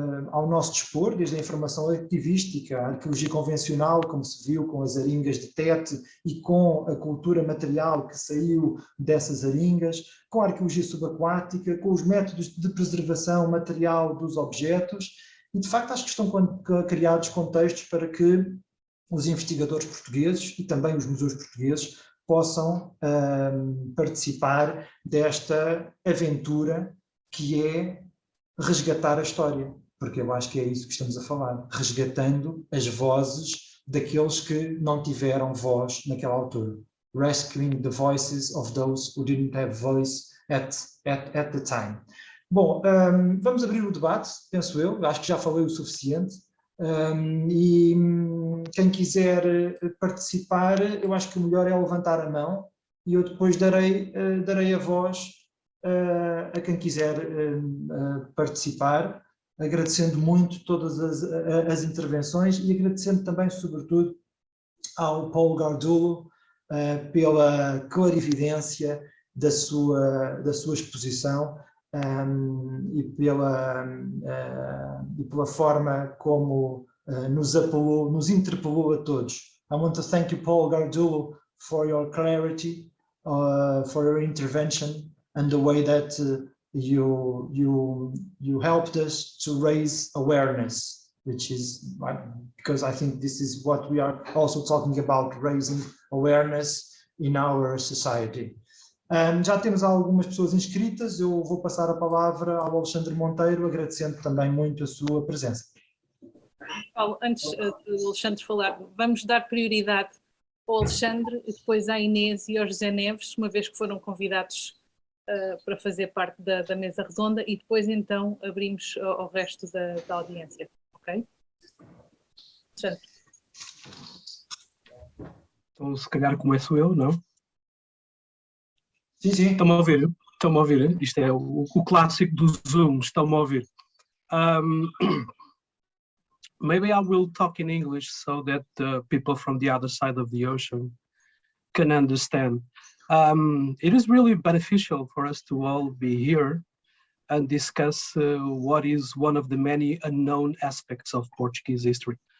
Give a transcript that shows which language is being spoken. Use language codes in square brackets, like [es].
[pt] ao nosso dispor, desde a informação arquivística, a arqueologia convencional, como se viu com as aringas de Tete e com a cultura material que saiu dessas aringas, com a arqueologia subaquática, com os métodos de preservação material dos objetos, e de facto acho que estão criados contextos para que os investigadores portugueses e também os museus portugueses possam participar desta aventura que é resgatar a história, porque eu acho que é isso que estamos a falar, resgatando as vozes daqueles que não tiveram voz naquela altura. [en] Rescuing the voices of those who didn't have voice at the time. [pt] Bom, vamos abrir o debate, penso eu, acho que já falei o suficiente, e quem quiser participar, eu acho que o melhor é levantar a mão e eu depois darei a voz a quem quiser participar, agradecendo muito todas as intervenções e agradecendo também, sobretudo, ao Paulo Gardulo pela clarividência da sua exposição e pela forma como nos interpelou a todos. [en] I want to thank you, Paul Gardulo, for your clarity, for your intervention, and the way that you helped us to raise awareness, which is because I think this is what we are also talking about, raising awareness in our society. [pt] Já temos algumas pessoas inscritas, eu vou passar a palavra ao Alexandre Monteiro, agradecendo também muito a sua presença. Paulo, antes do Alexandre falar, vamos dar prioridade ao Alexandre, depois à Inês e ao José Neves, uma vez que foram convidados para fazer parte da mesa redonda, e depois então abrimos ao resto da audiência, ok? Alexandre. Então, se calhar começo eu, não? Sim, sim. Estão-me a ouvir? Estão-me a ouvir? Isto é o clássico do Zoom, estão-me a ouvir. [en] Maybe I will talk in English so that people from the other side of the ocean can understand. It is really beneficial for us to all be here and discuss what is one of the many unknown aspects of Portuguese history.